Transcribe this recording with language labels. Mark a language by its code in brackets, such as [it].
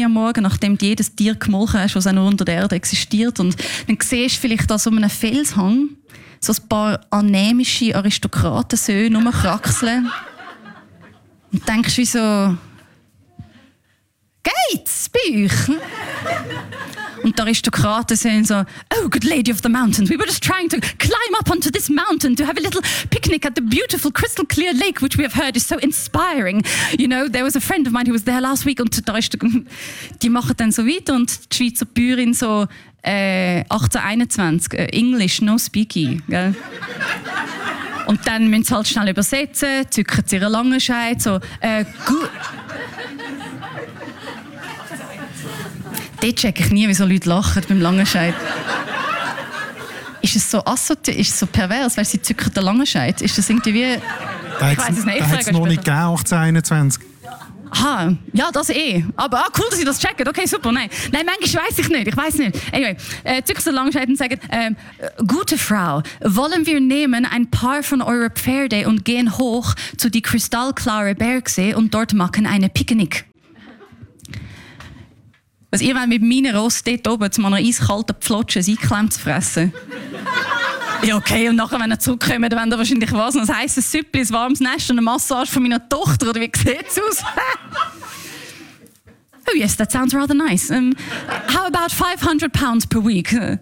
[de] Uhr morgens, nachdem du jedes Tier gemolken hast, was auch nur unter der Erde existiert. Und dann siehst du vielleicht an so einem Felshang so ein paar anämische Aristokratensöhne rumkraxeln. Und denkst wie so, geht's bei euch? Und die Aristokraten sehen so, [en] oh, good lady of the mountains, we were just trying to climb up onto this mountain to have a little picnic at the beautiful crystal clear lake, which we have heard is so inspiring. You know, there was a friend of mine who was there last week. [de] Und die machen dann so weiter und die Schweizer Bäuerin so, 1821, [en] English, no speaky. [de] Gell? Und dann müssen sie halt schnell übersetzen, zücken sie ihre lange Scheide, so, dort checke ich nie, wie so Leute lachen beim Langenscheid. Ist es so assoziiert, ist es so pervers, weil sie zücken den Langenscheid? Ist das irgendwie wie... Da ich weiß es nicht. Da hat es noch nicht gegeben, 1821. Ja. Ha, ja, das eh. Aber ah, cool, dass sie das checken. Okay, super, nein. Nein, manchmal weiß ich nicht, Anyway, zücken den Langenscheid und sagen, gute Frau, wollen wir nehmen ein paar von eurer Pferde und gehen hoch zu die kristallklare Bergsee und dort machen eine Picknick. Was ihr wollt mit meinen Rost dort oben zu meiner eiskalten Pflotsche ein Eiklemm zu fressen? Ja, okay, und nachher, wenn ihr zurückkommt, dann wollt ihr wahrscheinlich was? Ein heisses Süppli, ein warmes Nest und eine Massage von meiner Tochter? Oder wie sieht's aus? [en] Oh yes, that sounds rather nice. How about 500 pounds per week?